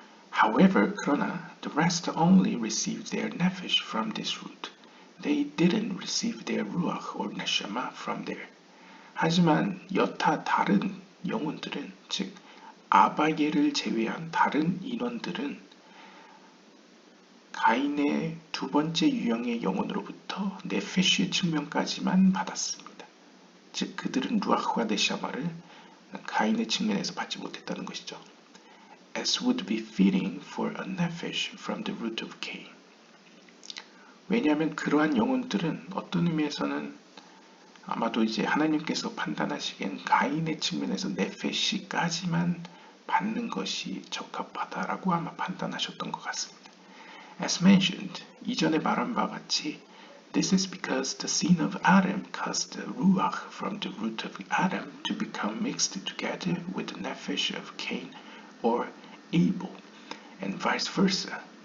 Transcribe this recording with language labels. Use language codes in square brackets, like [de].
[en] However, 그러나 the rest only received their nefesh from this root. They didn't receive their ruach or neshama from there. [ko] 하지만 여타 다른 영혼들은, 즉 아바예를 제외한 다른 인원들은 가인의 두 번째 유형의 영혼으로부터 네페시의 측면까지만 받았습니다. 즉 그들은 루아흐와 네샤마를 가인의 측면에서 받지 못했다는 것이죠. [en] As would be fitting for a nephesh from the root of Cain. [ko] 왜냐하면 그러한 영혼들은 어떤 의미에서는 아마도 이제 하나님께서 판단하시기엔 가인의 측면에서 네페시까지만 받는 것이 적합하다라고 아마 판단하셨던 것 같습니다. [en] As mentioned, [ko] 이전에 말한 바와 같이 [en] This is because the sin of Adam caused the ruach from the root of Adam to become mixed together with the nephesh of Cain or Abel, and vice versa.